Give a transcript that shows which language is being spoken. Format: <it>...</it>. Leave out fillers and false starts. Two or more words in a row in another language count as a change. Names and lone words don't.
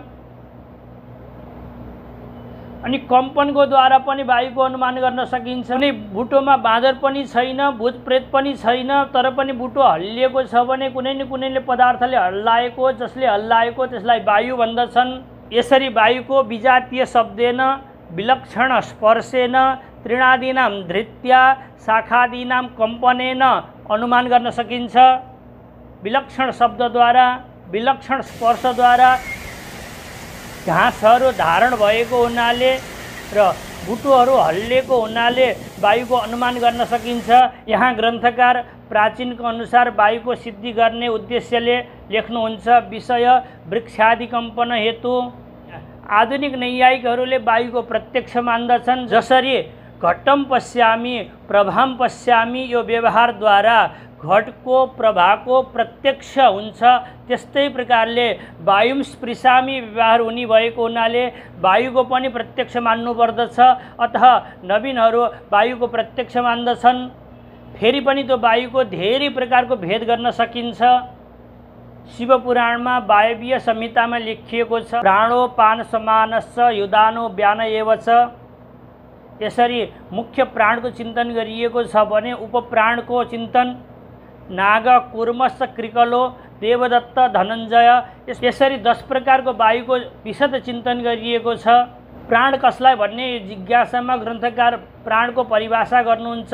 <ne>अनि कम्पनको द्वारा पनि वायुको अनुमान गर्न सकिन्छ। अनि बुटोमा बाँदर पनि छैन, भूत प्रेत पनि छैन, तर पनि बुटो हल्लिएको छ भने कुनै न कुनैले पदार्थले हल्लाएको, जसले हल्लाएको त्यसलाई वायु भन्दछन्। यसरी वायुको</ne> <sa>विजातीय शब्देन, विलक्षण स्पर्शेन, तृणादीनां धृत्या, शाखादीनां कम्पनेन</sa> <ne>अनुमान गर्न सकिन्छ। विलक्षण शब्दद्वारा, विलक्षण स्पर्शद्वारा घाँसहरू धारण भएको हुनाले र बुटोहरू हल्लिएको हुनाले वायुको अनुमान गर्न सकिन्छ। यहाँ ग्रन्थकार प्राचीनको अनुसार वायुको सिद्धि गर्ने उद्देश्यले लेख्नुहुन्छ</ne> <sa>विषय वृक्षादि कम्पन हेतु।</sa> <ne>आधुनिक नैयायिकहरूले वायुको प्रत्यक्ष मान्दछन्। जसरी</ne> <sa>घटम पश्यामी प्रभाम पश्यामी</sa> <ne>यो व्यवहारद्वारा घटको प्रभाको प्रत्यक्ष हुन्छ, त्यस्तै प्रकारले</ne> <sa>वायुम स्पृशामी</sa> <ne>व्यवहार हुने भएको हुनाले वायुको पनि प्रत्यक्ष मान्नुपर्दछ। अतः नवीनहरू वायुको प्रत्यक्ष मान्दछन्। फेरि पनि त्यो वायुको धेरै प्रकारको भेद गर्न सकिन्छ। शिवपुराणमा वायवीय संहितामा लेखिएको छ</ne> <sa>प्राणोपान समानश्च युदानो व्यान एव च।</sa> <ne>यसरी मुख्य प्राणको चिन्तन गरिएको छ भने उपप्राणको चिन्तन</ne> <sa>नाग, कुर्मश्च कृकलो देवदत्त, धनञ्जय,</sa> <ne>यसरी 10 प्रकारको वायुको विशद चिन्तन गरिएको छ। प्राण कसलाई भन्ने जिज्ञासामा ग्रन्थकार प्राणको परिभाषा गर्नुहुन्छ।</ne>